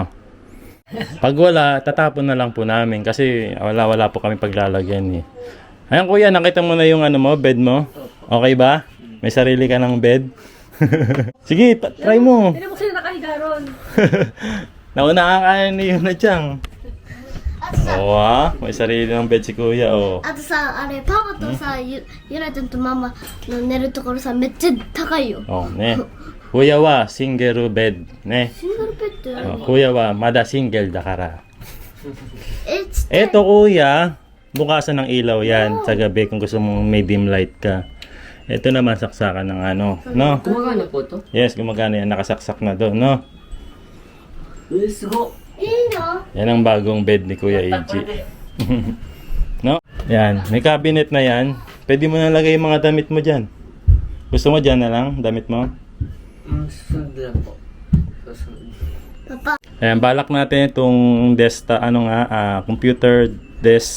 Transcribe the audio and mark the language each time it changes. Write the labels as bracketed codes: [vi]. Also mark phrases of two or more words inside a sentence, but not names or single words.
[tl] Pag wala, tatapon na lang po namin kasi wala po kami paglalagyan eh. Ayan kuya, nakita mo na yung bed mo? Okay ba? May sarili ka ng bed? Sige, try mo. Hindi mo sila nakahiga ron. Naunahan ka ni Yuna Chang. May sarili ng bed si kuya, oh. [ja] あとさ、あれ、パパとさ、ゆらちゃんとママの寝るところさ、めっちゃ高いよ。おー、ね。Kuya は, [en] single bed. [ja] ね. シングルベッドや Oh, kuya wa, mada single da kara. え、ちっちゃい。 [tl] Eto kuya, bukasan ng ilaw yan sa gabi kung gusto mong may [en] dim light [tl] ka. Ito naman saksakan ng no? Gumagana po to? Yes, gumagana yan, nakasaksak na doon, no? [ja] すごいいの [tl] Yan ang bagong bed ni Kuya Eiji. No? Yan, may cabinet na yan. Pwede mo na lagay yung mga damit mo dyan. Gusto mo dyan na lang, damit mo? Papa, Ayan, balak natin itong desk, [en] computer desk.